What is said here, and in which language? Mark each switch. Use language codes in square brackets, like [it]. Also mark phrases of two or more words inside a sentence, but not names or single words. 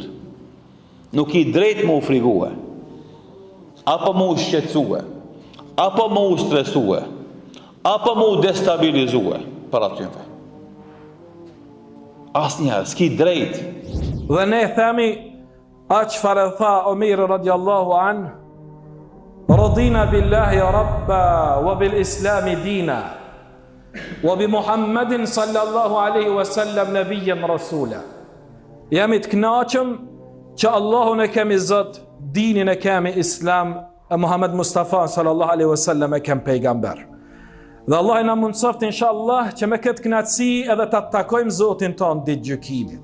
[sq] Nuk ki drejt më u frigue, apo më u shqetësue, apo më u stresue, apo më u destabilizue për atyve. Asnjëherë s'ki drejt. Dhe ne themi çfarë tha Omer [ar] رضي الله عن رضينا بالله ربا وبالإسلام دينا وبمحمد صلى الله عليه وسلم نبيا رسولا. [sq] Jemi të kënaqëm që Allahun e kemi Zot, dinin e kemi Islam, e Muhammed Mustafa [ar] صلى الله عليه وسلم [sq] e kemi pejgamber. Dhe Allah na mundsoft inshallah që me këtë kënaqësi edhe ta takojmë Zotin ton ditë gjykimit.